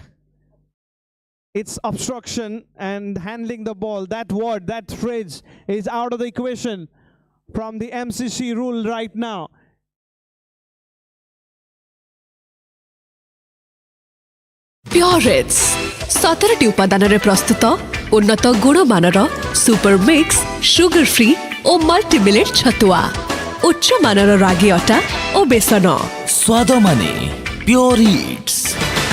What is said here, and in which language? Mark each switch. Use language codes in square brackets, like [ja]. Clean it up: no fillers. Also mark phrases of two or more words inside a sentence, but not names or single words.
[en] It's obstruction and handling the ball. That word, that phrase is out of the equation from the MCC rule right now. [or] Pure-Hits 17ଟି ଉପାଦାନରେ ପ୍ରସ୍ତୁତ ଉନ୍ନତ ଗୁଣମାନର [en] super mix sugar free [or] ଓ ମଲ୍ଟି ମିଲେଟ୍ ଛତୁଆ ଉଚ୍ଚ ମାନର ରାଗି ଅଟା ଓ ବେସନ ସ୍ୱାଦ ମାନେ ପ୍યોର ଇଟ୍ସ।